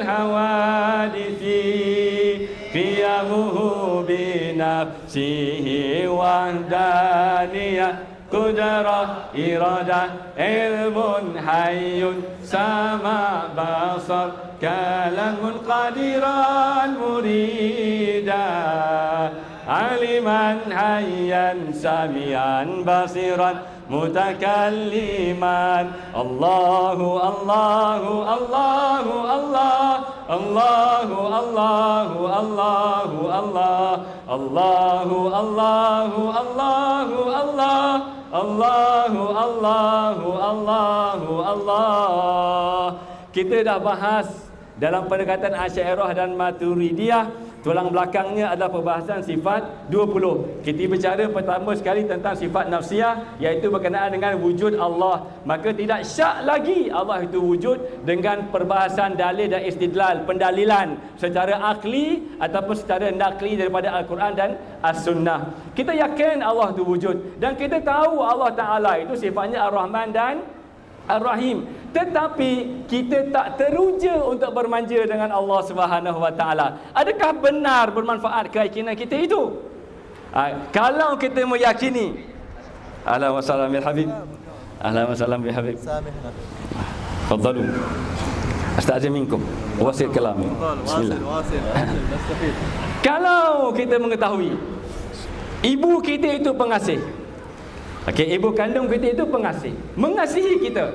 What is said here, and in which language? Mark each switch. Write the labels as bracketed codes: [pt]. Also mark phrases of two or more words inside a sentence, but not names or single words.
[ar] حوادث قيامه بنفسه وحدانية قدرة إرادة علم حي سمع بصر كلام قادرا مريدا عالما حيا سميعا بصيرا متكلما. الله الله الله الله الله الله الله الله الله الله الله الله الله الله الله الله. [ms] Kita dah bahas dalam pendekatan Asy'ariyah dan Maturidiyah. Tulang belakangnya adalah perbahasan sifat 20. Kita bicara pertama sekali tentang sifat nafsiyah, iaitu berkenaan dengan wujud Allah. Maka tidak syak lagi Allah itu wujud dengan perbahasan dalil dan istidlal, pendalilan secara akli ataupun secara nakli daripada Al-Quran dan As-Sunnah. Kita yakin Allah itu wujud dan kita tahu Allah Ta'ala itu sifatnya Ar-Rahman dan Ar-Rahim. Tetapi kita tak teruja untuk bermanja dengan Allah [ar] سبحانه وتعالى. [ms] Adakah benar bermanfaat keyakinan kita itu? Kalau kita meyakini, [ar] أهلا وسهلا بالحبيب. أهلا وسهلا بالحبيب. تفضلوا. أستأذن منكم. واصل كلامي. بسم الله. [ms] Kalau kita mengetahui ibu kita itu pengasih. Okey, ibu kandung kita itu pengasih, mengasihi kita.